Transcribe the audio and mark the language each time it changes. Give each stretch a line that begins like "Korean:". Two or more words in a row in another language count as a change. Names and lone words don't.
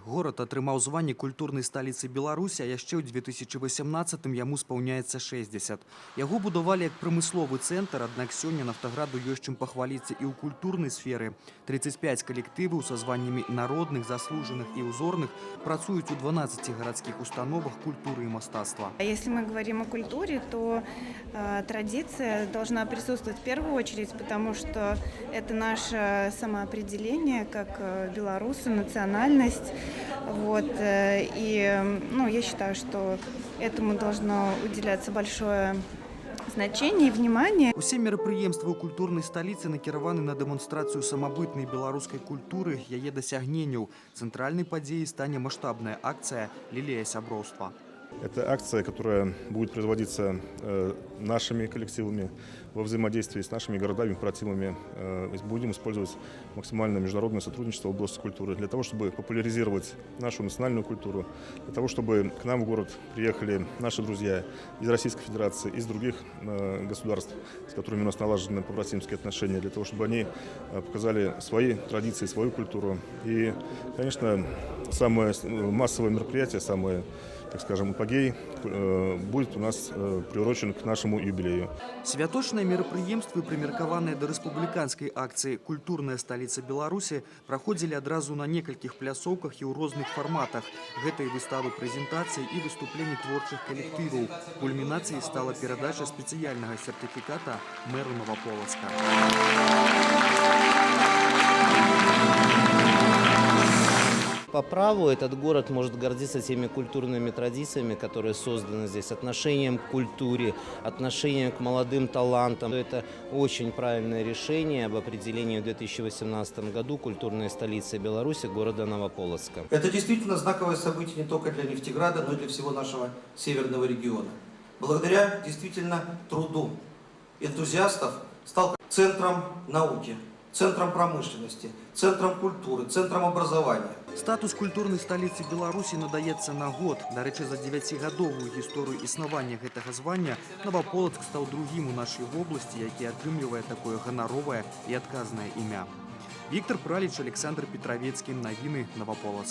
Belarusian: Горад атрымаў званне культурнай сталіцы Беларусі, а яшчэ ў 2018-м яму спаўняецца 60. Яго будавалі як прамысловы цэнтр, аднак сёння Нафтаграду ёсць чым пахваліцца і ў культурнай сферы. 35 калектываў са званнямі народных, заслужаных і ўзорных працуюць у 12 гарадскіх установах культуры і мастацтва.
Russian: Если мы говорим о культуре, то традиция должна присутствовать в первую очередь, потому что это наше самоопределение как белорусы, национальность. Вот. И я считаю, что этому должно уделяться большое значение и внимание.
Belarusian: Усе мерапрыемствы ў культурнай сталіцы накіраваны на дэманстрацыю самабытнай беларускай культуры, яе дасягненняў. Цэнтральнай падзеяй стане маштабная акцыя «Лілея сяброўства».
Russian: Это акция, которая будет производиться нашими коллективами во взаимодействии с нашими городами, кооперативами. Будем использовать максимальное международное сотрудничество в области культуры для того, чтобы популяризировать нашу национальную культуру, для того, чтобы к нам в город приехали наши друзья из Российской Федерации, из других государств, с которыми у нас налажены побратимские отношения, для того, чтобы они показали свои традиции, свою культуру. И, конечно, самое массовое мероприятие, самое, так скажем, апогей будет у нас приурочен к нашему юбилею.
Belarusian: Святочныя мерапрыемствы, прымеркаваныя да рэспубліканскай акцыі «Культурная сталіца Беларусі» праходзілі адразу на некалькіх пляцоўках і ў розных фарматах. Гэта і выставы прэзентацый і выступленні творчых калектываў. Кульмінацыяй стала перадача спецыяльнага сертыфіката мэру Новополоцка.
Russian: По праву этот город может гордиться теми культурными традициями, которые созданы здесь, отношением к культуре, отношением к молодым талантам. Это очень правильное решение об определении в 2018 году культурной столицей Беларуси города Новополоцка. Это действительно знаковое событие не только для Нефтеграда, но и для всего нашего северного региона. Благодаря действительно труду энтузиастов стал центром науки, центром промышленности, центром культуры, центром образования.
Belarusian: Статус культурнай сталіцы Беларусі надаецца на год. Дарэчы, за 9гадовую гісторыю існавання гэтага звання Новополоцк стаў другім у нашай вобласці, які атрымлівае такое ганаровае і адказнае імя. Віктор Праліч, Александр Петровецкі. Навіны Новополоцк.